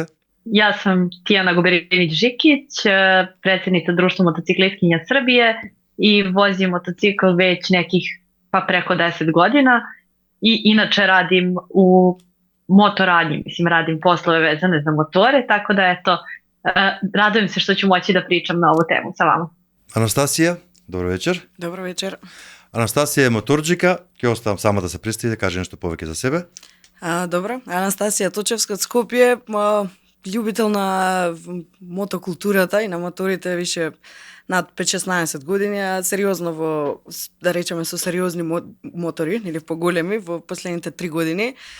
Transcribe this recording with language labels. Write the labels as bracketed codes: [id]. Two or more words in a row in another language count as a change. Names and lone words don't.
[sr] Јас сум Тијана Губеринич-Жикиć, председница Друштво мотоциклисткиња Србије и возим мотоцикл веќе неких преко 10 година и иначе радим у моторадњи, радим послове везане за моторе, тако да радуjem се што ću moći da pričam на ову тему sa vama. [mk] Анастасија, добро вечер. Добро вечер. Анастасија е моторџика, ќе оставам сама да се представи, да каже нешто повеќе за себе. Добро, Анастасија Точевска од Скопје, љубител на мотокултурата и на моторите више над 5-16 години, а сериозно да речеме со сериозни мотори, или поголеми, во последните 3 години.